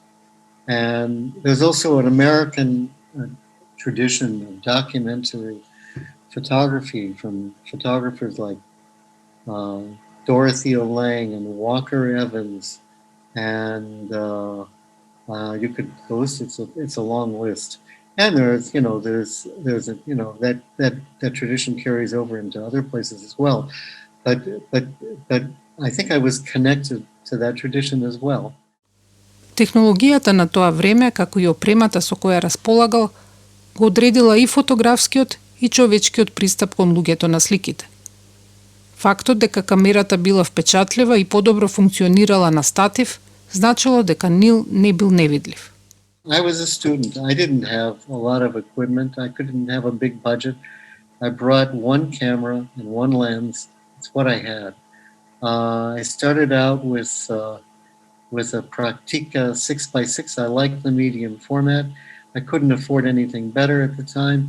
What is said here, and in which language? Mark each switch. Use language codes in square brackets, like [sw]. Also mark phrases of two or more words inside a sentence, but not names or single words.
[en] And there's also an American tradition of documentary photography from photographers like Dorothea Lange and Walker Evans, and you could go. It's a long list, and there's that tradition carries over into other places as well. But I think I was connected to that tradition as well. [mk] Технологијата на тоа време, како и опремата со која располагал, го одредила и фотографскиот и човечкиот пристап кон луѓето на сликите. Фактот дека камерата била впечатлива и подобро функционирала на статив, значило дека Нил не бил невидлив. [en] I was a student. I didn't have a lot of equipment. I couldn't have a big budget. I brought one camera and one lens. It's what I had. I started out with a Praktica 6x6. I liked the medium format. I couldn't afford anything better at the time.